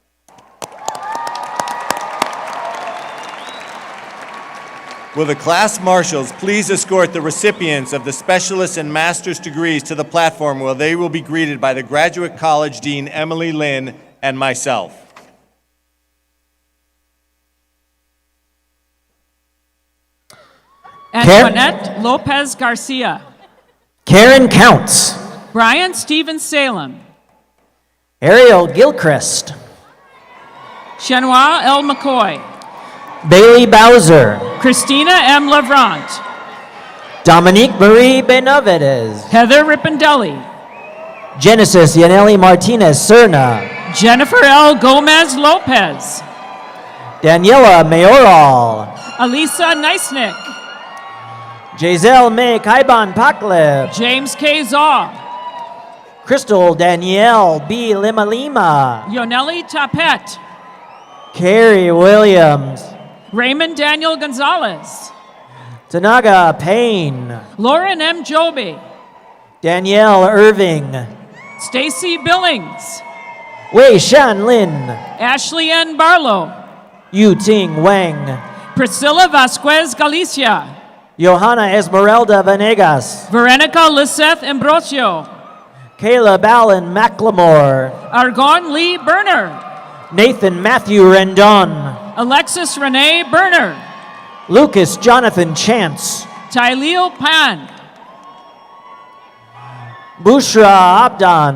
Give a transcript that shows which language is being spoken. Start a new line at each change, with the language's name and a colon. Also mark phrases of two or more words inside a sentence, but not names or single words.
English: Will the class marshals please escort the recipients of the specialist and master's degrees to the platform where they will be greeted by the Graduate College Dean Emily Lynn and myself. Antoinette Lopez Garcia. Karen Counts. Brian Stephen Salem. Ariel Gilchrist. Chenois L. McCoy. Bailey Bowser. Christina M. Levrant. Dominique Marie Benavides. Heather Rippendelli. Genesis Yaneli Martinez Serna. Jennifer L. Gomez Lopez. Daniela Mayoral. Alisa Neisnick. Giselle May Kaiban Pakleb. James K. Zaw. Crystal Danielle B. Lima Lima. Yoneli Tapet. Carrie Williams. Raymond Daniel Gonzalez. Tanaga Payne. Lauren M. Joby. Danielle Irving. Stacy Billings. Wei Shan Lin. Ashley N. Barlow. Yu Ting Wang. Priscilla Vasquez Galicia. Johanna Esmeralda Venegas. Veronica Liseth Ambrosio. Kayla Ballin McLemore. Argon Lee Berner. Nathan Matthew Rendon. Alexis Renee Berner. Lucas Jonathan Chance. Tyleo Pan. Bushra Abdan.